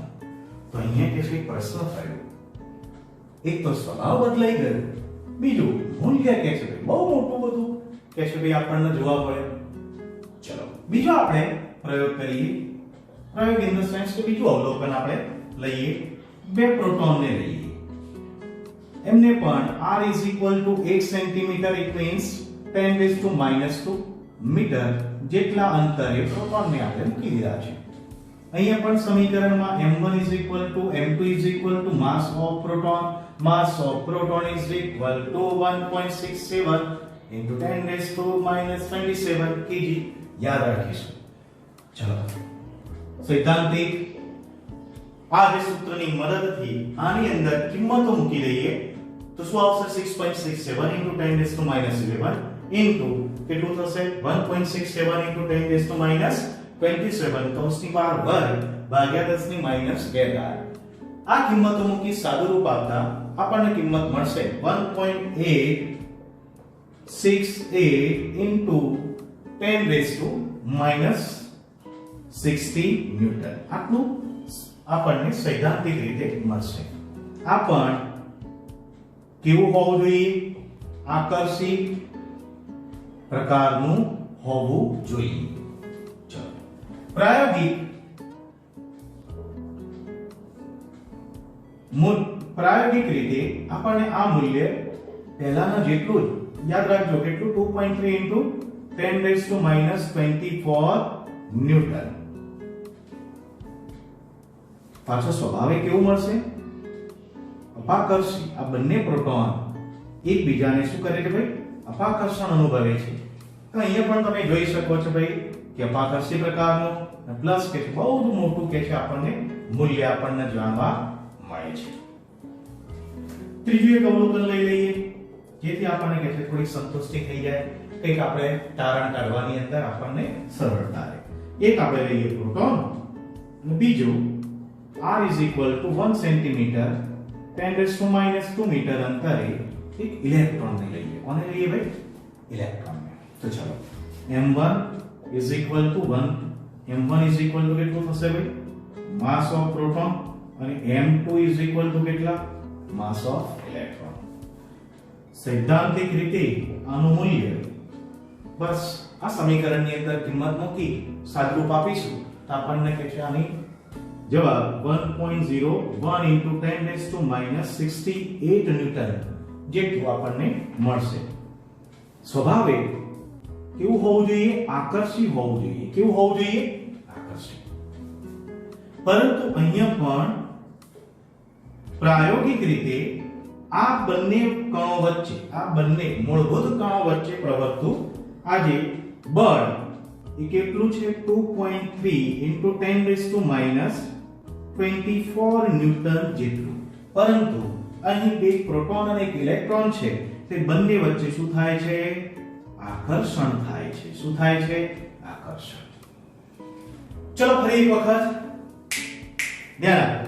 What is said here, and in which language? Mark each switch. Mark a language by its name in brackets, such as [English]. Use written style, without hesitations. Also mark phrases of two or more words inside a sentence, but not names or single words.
[Gujarati] તો અહીંયા કે છે પ્રશ્ન થયો, એક તો સ્વભાવ બદલાઈ ગયો, બીજું મૂલ્ય કે છે બહુ મોટું બધું કે છે ભાઈ આપણને જોવા પડે. ચલો બીજો આપણે પ્રયોગ કરીએ. પ્રયોગ [English] in the sense [Gujarati] કે બીજું અવલોકન આપણે લઈએ. બે પ્રોટોનને લઈએ. એમને પણ [English] r is equal to 8 [Gujarati] સેન્ટીમીટર, [English] it means 10 raised to -2 [Gujarati] મીટર જેટલા અંતરે પ્રોટોનને આપણે મૂકી દીધા છે. અહીંયા પણ સમીકરણમાં [English] m1 is equal to m2 is equal to mass of proton is equal to 1.67 into 10 raised to -27 kg [Gujarati] યાદ રાખીશું. ચલો સૈદ્ધાંતિક આ જે સૂત્રની મદદથી આની અંદર કિંમતો મૂકી દઈએ તો શું આવશે? [English] 6.67 into 10 raised to -11 into [Gujarati] કેટલું થશે? [English] 1.67 into 10 raised to -27 [Gujarati] કૌંસની બહાર વર્ગ ભાગ્યા 10 ની -11. આ કિંમતો મૂકી સાદુરૂપ આપતા આપણને કિંમત મળશે 1.868 [English] into 10 raised to -60 [Gujarati] ન્યૂટન. આટલું આપણને સૈદ્ધાંતિક રીતે મળશે. આ પણ કેવું હોવું જોઈએ? આકર્ષી પ્રકારનું હોવું જોઈએ. ચલો પ્રાયોગિક રીતે આપણને આ મૂલ્ય પહેલાના જેટલું જ યાદ રાખજો. [English] કેટલું? 2.3 into 10 raised to -24 ન્યૂટન. [Gujarati] પાછો સ્વભાવે કેવું મળશે? અપાકર્ષી. આ બંને પ્રોટોન એકબીજાને શું કરે છે ભાઈ? અપાકર્ષણ અનુભવે છે. તો અહીંયા પણ તમે જોઈ શકો છો ભાઈ કે અપાકર્ષી પ્રકારનું પ્લસ કે બહુ મોટું કે છે આપણને મૂલ્ય આપણને જાણવા મળે છે. ત્રીજું એક અવલોકન લઈ લઈએ જેથી આપણને કે છે થોડી સંતુષ્ટિ થઈ જાય, કંઈક આપણે તારણ કાઢવાની અંદર આપણને સરળતા રહે. એક આપણે લઈએ પ્રોટોન અને બીજું [English] r is equal to 1 [Gujarati] સેન્ટીમીટર [English] 10 raised to -2 [Gujarati] મીટર અંતરે એક ઇલેક્ટ્રોન લઈએ. કોને લઈએ ભાઈ? ઇલેક્ટ્રોન. તો ચલો [English] m1 is equal to 1 m1 is equal to [Gujarati] કેટલું થશે ભાઈ? [English] mass of proton. અને m2 is equal to કેટલા? mass of electron. [Gujarati] સૈદ્ધાંતિક રીતે આનું મૂલ્ય બસ આ સમીકરણની અંદર કિંમત મૂકી સાદુરૂપ આપીશું તો આપણને કે છે આની જવાબ 1.01 [English] into 10 raised to -68 [Gujarati] ન્યૂટન જેટલું આપણને મળશે. સ્વભાવે કેવું હોવું જોઈએ? આકર્ષી હોવું જોઈએ. કેવું હોવું જોઈએ? આકર્ષી. પરંતુ અહીંયા પણ પ્રાયોગિક રીતે આ બંને કણો વચ્ચે, આ બંને મૂળભૂત કણો વચ્ચે પ્રવર્તતું આ જે બળ એ કેટલું છે? [English] 2.3 into 10 raised to -24 ન્યૂટન જેટલું. [Gujarati] પરંતુ અહીં બે પ્રોટોન અને એક ઇલેક્ટ્રોન છે તે બંને વચ્ચે શું થાય છે? આકર્ષણ થાય છે. શું થાય છે? આકર્ષણ. ચલો ફરી એક વખત ધ્યાન આપો.